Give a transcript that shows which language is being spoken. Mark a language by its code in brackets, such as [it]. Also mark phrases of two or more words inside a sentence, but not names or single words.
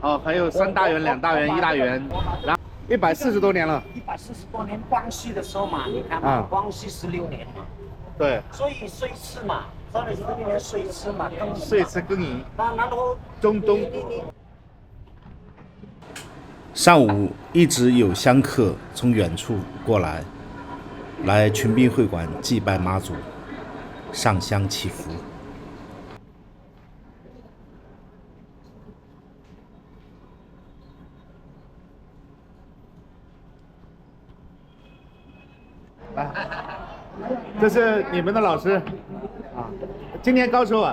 [zh] 哦，還有3大元、2大元、1大元，然後140多年了。 140多年，光緒的時候嘛，你看嘛，光緒16年嘛。對。所以歲次嘛，16年歲次嘛，歲次更寅。然後中東。上午一直有香客从远处过来，来群宾会馆祭拜妈祖，上香祈福。来，这是你们的老师啊，今年高寿啊